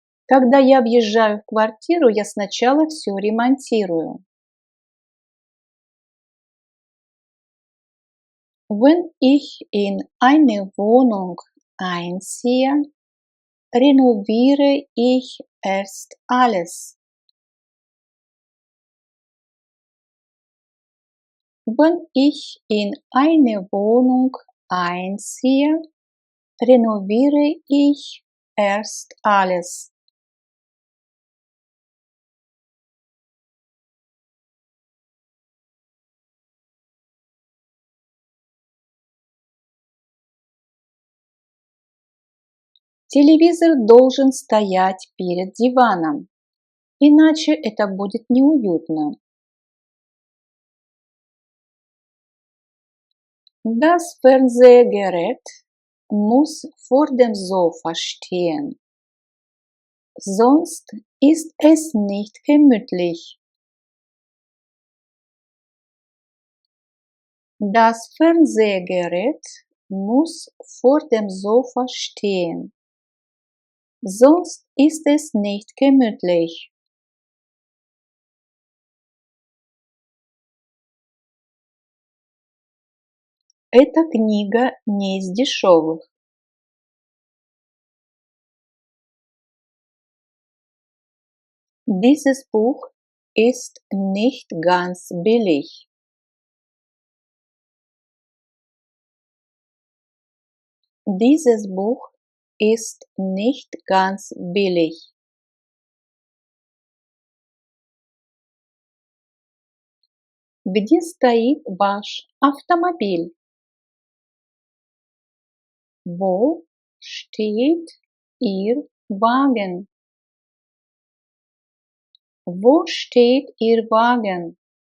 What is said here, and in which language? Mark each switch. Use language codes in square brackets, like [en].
[ru] Когда я въезжаю в квартиру, я сначала все ремонтирую. [de] Wenn ich in eine Wohnung einziehe, renoviere ich erst alles. Wenn ich in eine Wohnung einziehe, renoviere ich erst alles. [ru] Телевизор должен стоять перед диваном, иначе это будет неуютно. [de] Das Fernsehgerät muss vor dem Sofa stehen, sonst ist es nicht gemütlich. Das Fernsehgerät muss vor dem Sofa stehen, sonst ist es nicht gemütlich. [ru] Эта книга не из дешевых. [de] Dieses Buch ist nicht ganz billig. Dieses Buch ist nicht ganz billig. [ru] Где стоит ваш автомобиль? [de] Wo steht Ihr Wagen? Wo steht Ihr Wagen?